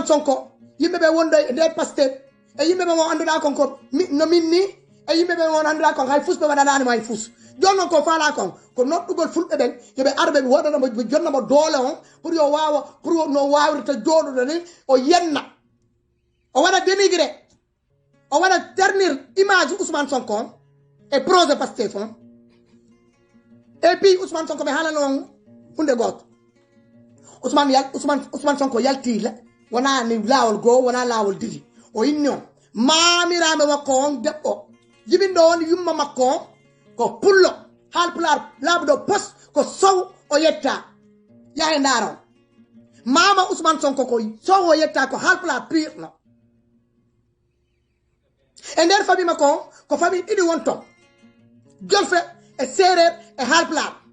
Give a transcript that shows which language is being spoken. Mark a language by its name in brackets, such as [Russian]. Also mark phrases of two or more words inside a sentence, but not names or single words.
[Fula] Sonko yimɓeɓe wonde nder Pastef e yimɓeɓe mo annduɗa kon ko no min ni e yimɓeɓe mon annduɗa kon hay fusɓe waɗananimo hay fus joni noon ko faala kon ko noɗɗugol fulɓe ɓen yoɓe arɓe ɓe waɗanamo ɓe jonnamo doole on pour yo wawa pour no wawirta jooɗuɗo ni o yenna o waɗa dénigré o waɗa [French] ternir image [Fula] Ousmane Sonko on e projet Pastef on [French] et puis [Fula] Ousmane Sonko ɓe haalano on hunde goto Ousmane Sonko yalti wona ni laawol goo wona laawol didi o inni on maamiraɓe makko on debbo jibinɗo on yumma makko on ko pullo haalpular laaɓuɗo poste ko sow o yetta yahe ndaara on mama Ousmane Sonko ko sow o yetta ko haalpular pire no e nder famille makko on ko famille ɗiɗi wonton jolfe e séréer e haalpular